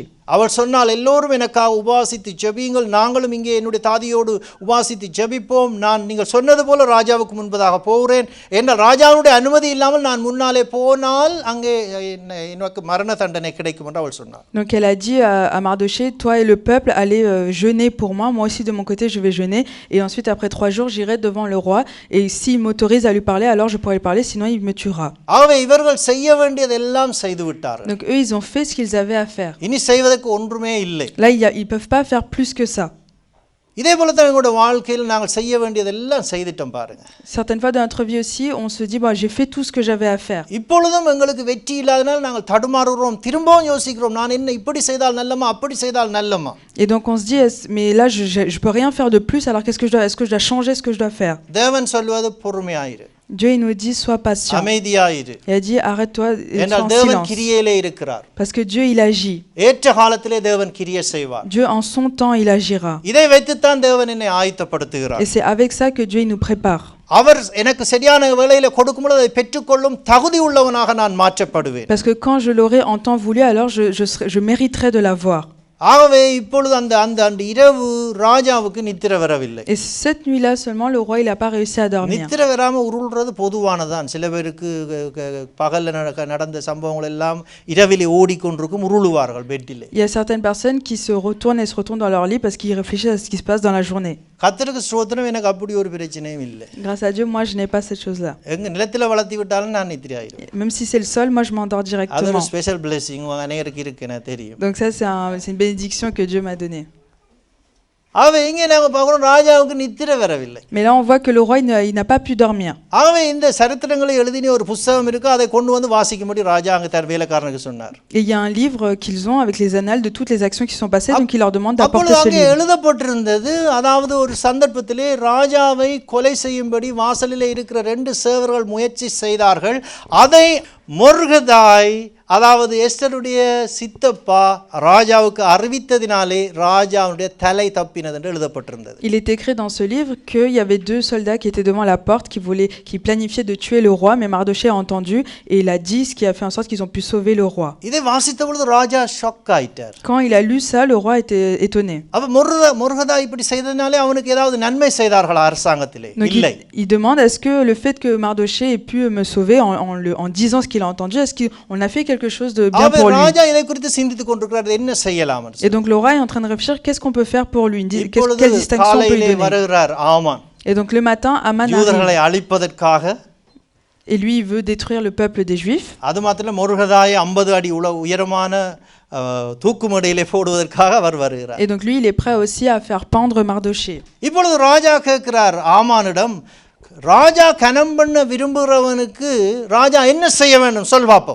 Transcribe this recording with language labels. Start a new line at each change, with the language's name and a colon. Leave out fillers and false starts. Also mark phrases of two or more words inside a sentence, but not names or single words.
Tamil: அவள் சொன்னால் எல்லோரும் எனக்காக உபாசித்து ஜெபியுங்கள் நாங்களும் இங்கே என்னுடைய தாதியோடு உபாசித்து ஜெபிப்போம் நான் நீங்கள் சொன்னது போல ராஜாவுக்கு முன்பதாக போகிறேன் என்றால் ராஜாவுடைய அனுமதி இல்லாமல் நான் முன்னாலே போனால் அங்கே எனக்கு மரண தண்டனை கிடைக்கும் என்று அவள் சொன்னாள்.
French: Donc elle a dit à Mardoché toi et le peuple allez jeûner pour moi aussi de mon côté je vais jeûner et ensuite après 3 jours j'irai devant le roi et s'il m'autorise à lui parler alors je pourrai lui parler sinon il me tuera.
Tamil: ஆகவே இவர்கள் செய்ய வேண்டியதெல்லாம் செய்து விட்டார்கள்.
French: Donc eux ils ont fait ce qu'ils avaient à faire.
Tamil: இனி செய்வதற்கு ஒன்றுமே இல்லை.
French: Là ils peuvent pas faire plus que ça.
Tamil: இதே போல தான் எங்களுடைய வாழ்க்கையில் நாங்கள் செய்ய வேண்டியதெல்லாம் செய்துட்டோம் பாருங்க.
French: Certaines fois dans notre vie aussi on se dit bon j'ai fait tout ce que j'avais à faire.
Tamil: இப்பொழுதும் எங்களுக்கு வெற்றி இல்லாதனால் நாங்கள் தடுமாறுகிறோம் திரும்பவும் யோசிக்கிறோம் நான் என்ன இப்படி செய்தால் நல்லமா அப்படி செய்தால் நல்லமா.
French: Et donc on se dit mais là je peux rien faire de plus alors est-ce que je dois changer ce que je dois faire.
Tamil: தேவன் சொல்வது பொறுமையாயிரு.
French: Dieu il nous dit sois patient.
Tamil: அமைதியாயிரு.
French: Il a dit arrête-toi et sois en
Tamil: தேவன்
French: silence.
Tamil: கிரியையிலே இருக்கிறார்.
French: Parce que Dieu il agit.
Tamil: ஏற்ற காலத்திலே தேவன் கிரியை செய்வார்.
French: Dieu en son temps il agira.
Tamil: இதை வைத்துத்தான் தேவன் என்னை ஆயத்தப்படுத்துகிறார்.
French: Et c'est avec ça que Dieu il nous prépare.
Tamil: அவர் எனக்கு சரியான வேளையில கொடுக்கும்போது அதை பெற்றுக்கொள்ளும் தகுதி உள்ளவனாக நான் மாற்றப்படுவேன்.
French: Parce que quand je l'aurai en temps voulu, alors je mériterai de l'avoir.
Tamil: ஆகவே இப்பொழுது அந்த இரவு ராஜாவுக்கு நித்திரை வரவில்லை.
French: Et cette nuit-là seulement le roi il a pas réussi à dormir.
Tamil: நித்திரை வராம உருள்றது பொதுவானதான். சில பேருக்கு பகல்ல நடந்த சம்பவங்கள் எல்லாம் இரவிலே ஓடிக்கொண்டிருக்கும் உருளுவார்கள் பெட்டிலே.
French: Il y a certaines personnes qui se retournent et se retournent dans leur lit parce qu'ils réfléchissent à ce qui se passe dans la journée.
Tamil: கர்த்தருக்கு ஸ்தோத்திரம், எனக்கு அப்படி ஒரு பிரச்சனையும் இல்லை.
French: Grâce à Dieu, moi je n'ai pas cette chose-là.
Tamil: எங்க நிலத்தில வளர்த்தி விட்டாலும் நான் நித்திரை ஆயிடுவேன்.
French: Même si c'est le sol, moi je m'endors
Tamil: அது
French: directement.
Tamil: ஒரு
English: special blessing
Tamil: அநேகருக்கு இருக்கு எனக்கு தெரியும்.
French: Donc ça c'est une bénédiction que Dieu m'a donnée.
Tamil: ஆகவே இங்கே நாம பார்க்கிறோம் ராஜாவுக்கு நித்திரை வரவில்லை.
French: Mais là on voit que le roi il n'a pas pu dormir.
Tamil: ஆகவே இந்த சரித்திரங்களை எழுதின ஒரு புத்தகம் இருக்கு, அதை கொண்டு வந்து வாசிக்கும்படி ராஜா அங்க தன் வேலைக்காரனுக்கு சொன்னார்.
French: Et il y a un livre qu'ils ont avec les annales de toutes les actions qui sont passées, donc il leur demande d'apporter ce
Tamil: அங்கே
French: livre.
Tamil: எழுதப்பட்டிருந்தது, அதாவது ஒரு சந்தர்ப்பத்திலே ராஜாவை கொலை செய்யும்படி வாசலிலே இருக்கிற 2 சேவர்கள் முயற்சி செய்தார்கள். அதை மொர்தெகாய் அதாவது எஸ்தருடைய சித்தப்பா ராஜாவுக்கு அறிவித்ததினாலே ராஜாவுடைய தலை தப்பினது என்று எழுதப்பட்டிருந்தது.
French: Il est écrit dans ce livre qu'il y avait 2 soldats qui étaient devant la porte qui planifiaient de tuer le roi, mais Mardochée a entendu et il a dit ce qui a fait en sorte qu'ils ont pu sauver le roi.
Tamil: இதை வாசித்த பொழுது ராஜா ஷாக் ஆயிட்டார்.
French: Quand il a lu ça, le roi était étonné.
Tamil: அப்ப மொர்தெகாய் இப்படி செய்ததனாலே அவனுக்கு ஏதாவது நன்மை செய்தார்களா அரசாங்கத்திலே? இல்லை.
French: Il demande est-ce que le fait que Mardochée ait pu me sauver en disant ce qu'il a entendu, est-ce qu'on a fait quelque chose de bien pour lui?
Tamil: ராஜா இதை குறித்து சிந்தித்துக் கொண்டிருக்கிறார், என்ன செய்யலாம்?
French: Et donc le roi est en train de réfléchir qu'est-ce qu'on peut faire pour lui, quelle distinction on peut lui donner.
Tamil: வருகிறார் ஆமான்.
French: Et donc le matin Aman
Tamil: யூதர்களை அழிப்பதற்காக
French: et lui il veut détruire le peuple des Juifs.
Tamil: அது மாத்திரம் மொர்தெகாயை 50 அடி உயரமான தூக்குமடையிலே போடுவதற்காக அவர் வருகிறார்.
French: Et donc lui il est prêt aussi à faire pendre Mardochée.
Tamil: இப்பொழுது ராஜா கேட்கிறார் ஆமானிடம், ராஜா கனம் பண்ண விரும்புகிறவனுக்கு ராஜா என்ன செய்ய வேண்டும் சொல் பாப்போம்.